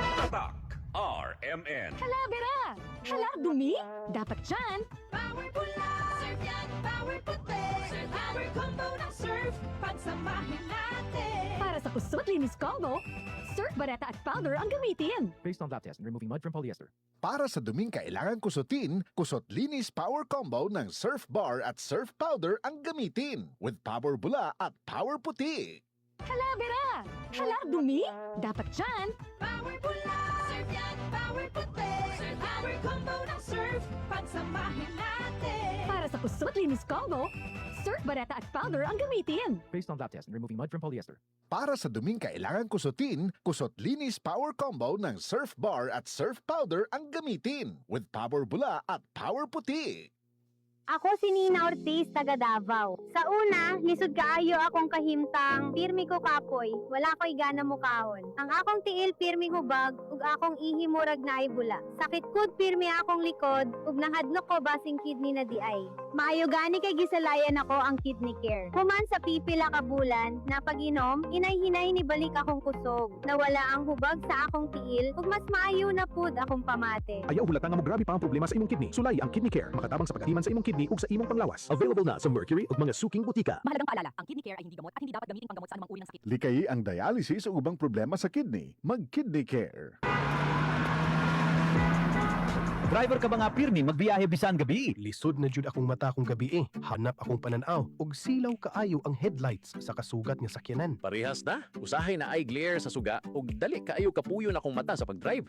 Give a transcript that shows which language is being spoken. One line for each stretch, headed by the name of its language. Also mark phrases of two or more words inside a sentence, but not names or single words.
Filipino: Tatak RMN. Hala, Bera! Hala, dumi! Dapat dyan! Power pula, surf yan, power puti. Surf power combo ng surf, pagsamahin natin. Para sa kusot linis combo, Surf Bareta at Powder ang gamitin.
English: Based on lab test and removing mud from polyester.
Filipino: Para sa duming kailangan kusutin, Kusot Linis Power Combo ng Surf Bar at Surf Powder ang gamitin with Power Bula at Power Puti. Hala, Bera! Hala, dumi! Dapat dyan! Power pula, surf yan, power puti. Surf power combo ng surf, pagsamahin natin. Para sa kusot linis combo, Surf Bareta at Powder ang gamitin.
English: Based on lab test and removing mud from polyester.
Filipino: Para sa duming kailangan kusutin, Kusot Linis Power Combo ng Surf Bar at Surf Powder ang gamitin with Power Bula at Power Puti.
Cebuano: Ako si Nina Ortiz, taga Davao. Sa una, lisod kaayo akong kahimtang, pirmi ko kapoy, wala ko'y gana mukahon. Ang akong tiil pirmi hubag, ug akong ihi murag na ibula. Sakit kud pirmi akong likod, ug nahadlok ko basing kidney na di ay. Maayo gani kay gisalayan ako ang kidney care. Human sa pipila ka bulan, na pag-inom, inay-hinay ni balik akong kusog. Nawala ang hubag sa akong tiil, ug mas maayo na pud akong pamate. Ayaw hulatan nga mo grabe pa ang problema sa imong kidney. Sulay ang Kidney Care, makatabang sa pagatiman sa imong kidney ug sa imong panglawas. Available na sa Mercury ug mga suking butika.
Filipino: Mahalagang paalala, ang kidney care ay hindi gamot at hindi dapat gamitin panggamot sa anumang uri ng sakit.
Cebuano: Likayi ang dialysis o ubang problema sa kidney. Mag-Kidney Care. Driver ka ba nga pirmi magbiyahe bisan gabi? Lisod na jud akong mata kong gabi eh. Hanap akong pananaw ug silaw kaayo ang headlights sa kasugat nga sakyanan. Parehas na. Usahay na eye glare sa suga ug dali kaayo kapuyo na akong mata sa pagdrive.